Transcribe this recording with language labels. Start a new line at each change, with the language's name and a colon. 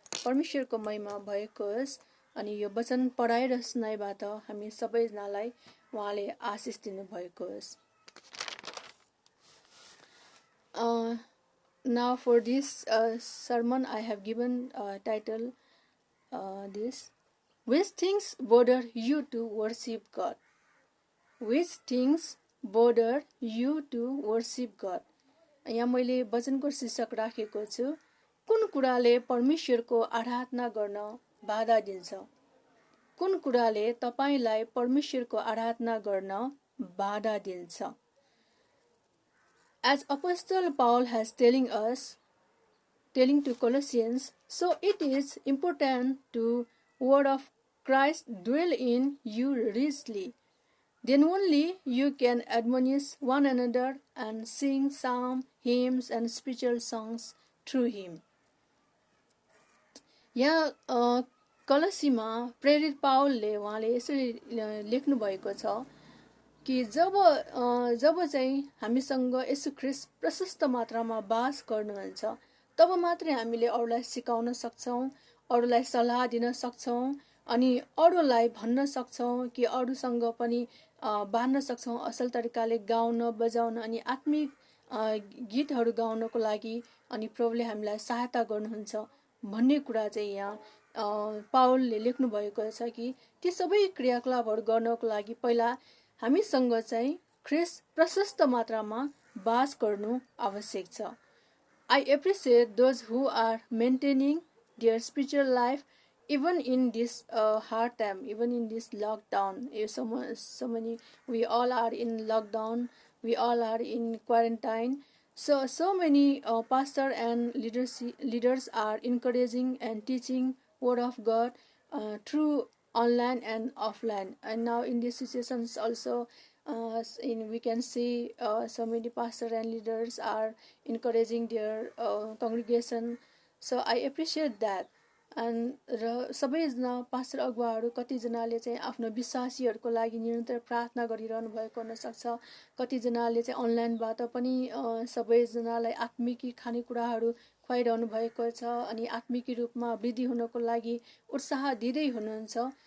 Nepali: परमेश्वरको महिमा भएको होस्। अनि यो वचन पढाइ र सुनाइबाट हामी सबैजनालाई उहाँले आशिष दिनु भएको होस्।
English: Now for this sermon I have given title this, which things bother you to worship God? Which things bother you to worship God?
Nepali: यहाँ मैले वचनको शीर्षक राखेको छु, कुन कुराले परमेश्वरको आराधना गर्न बाधा दिन्छ? कुन कुराले तपाईलाई परमेश्वरको आराधना गर्न बाधा दिन्छ?
English: As Apostle Paul has telling to Colossians, so it is important to word of Christ dwell in you richly. Then only you can admonish one another and sing psalm, hymns and spiritual songs through Him.
Nepali: यहाँ कलसीमा प्रेरित पावलले उहाँले यसरी लेख्नु भएको छ कि जब चाहिँ हामीसँग येशू ख्रीष्ट प्रशस्त मात्रामा वास गर्नुहुन्छ, तब मात्रै हामीले अरूलाई सिकाउन सक्छौं, अरूलाई सल्लाह दिन सक्छौं, अनि अरूलाई भन्न सक्छौं कि अरूसँग पनि बाँड्न सक्छौं, असल तरिकाले गाउन बजाउन अनि आत्मिक गीतहरू गाउनको लागि अनि प्रभुले हामीलाई सहायता गर्नुहुन्छ भन्ने कुरा चाहिँ यहाँ पावलले लेख्नु भएको छ कि ती सबै क्रियाकलापहरू गर्नको लागि पहिला हामीसँग चाहिँ ख्रीष्ट प्रशस्त मात्रामा वास गर्नु आवश्यक छ।
English: I appreciate those who are maintaining their spiritual life even in this hard time, even in this lockdown. So many, we all are in lockdown, we all are in quarantine. So many pastor and leaders are encouraging and teaching word of God through online and offline. And now in these situations also, we can see so many pastor and leaders are encouraging their congregation. So I appreciate that.
Nepali: And सबैजना pastor अगुवाहरू कतिजनाले चाहिँ आफ्नो विश्वासीहरूको लागि निरन्तर प्रार्थना गरिरहनु भएको हुनसक्छ। कतिजनाले चाहिँ अनलाइनबाट पनि सबैजनालाई आत्मिकी खानेकुराहरू खुवाइरहनु भएको छ अनि आत्मिकी रूपमा वृद्धि हुनको लागि उत्साह दिँदै हुनुहुन्छ।